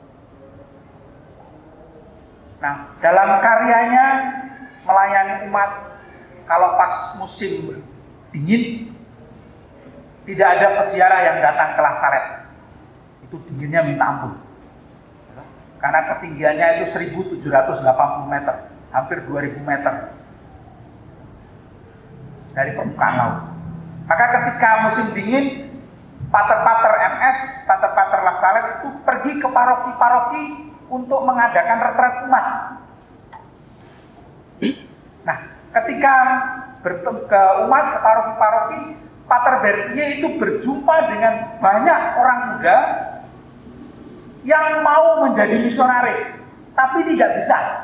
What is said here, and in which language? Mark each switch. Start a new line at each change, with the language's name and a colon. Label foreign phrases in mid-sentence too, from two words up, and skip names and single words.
Indonesian: Nah, dalam karyanya melayani umat, kalau pas musim dingin tidak ada peziarah yang datang ke La Salette. Itu dinginnya minta ampun. Karena ketinggiannya itu 1780 meter, hampir 2000 meter dari permukaan laut. Maka ketika musim dingin, pater-pater MS, pater-pater La Salette itu pergi ke paroki-paroki untuk mengadakan retret umat. Nah, ketika bertemu ke umat, ke paroki-paroki, Pater Berthier itu berjumpa dengan banyak orang muda yang mau menjadi misionaris, tapi tidak bisa.